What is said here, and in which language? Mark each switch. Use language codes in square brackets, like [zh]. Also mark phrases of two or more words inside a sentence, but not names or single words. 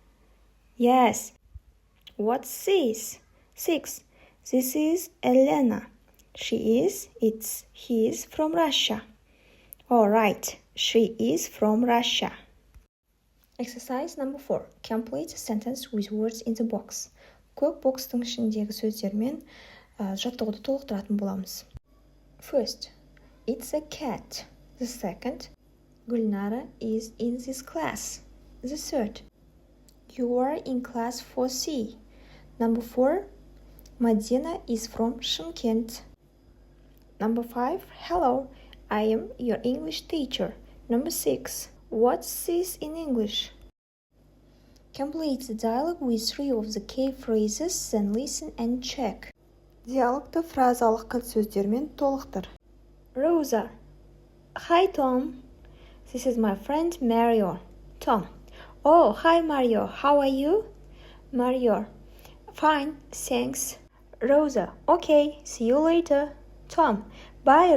[en] Yes, what's this? 6. This is Elena. She is, it's, he is from Russia. All right, she is from Russia. Exercise number 4. Complete the sentence with words in the box. [kk] Көк бокстың ішіндегі сөздермен жаттығуды толықтыратын боламыз. [en] First, it's a cat. The second, Gulnara is in this class. The third, you are in class 4C. Number 4, Madina is from Shymkent. Number 5, hello, I am your English teacher. Number 6, what's this in English? Complete the dialogue with 3 of the key phrases, then listen and check. [kk] Диалогты фразалық кілт сөздермен толықтыр. [en] Rosa. Hi, Tom. This is my friend Mario. Tom. Oh, hi, Mario. How are you? Mario. Fine, thanks. Rosa. Okay, see you later. Tom.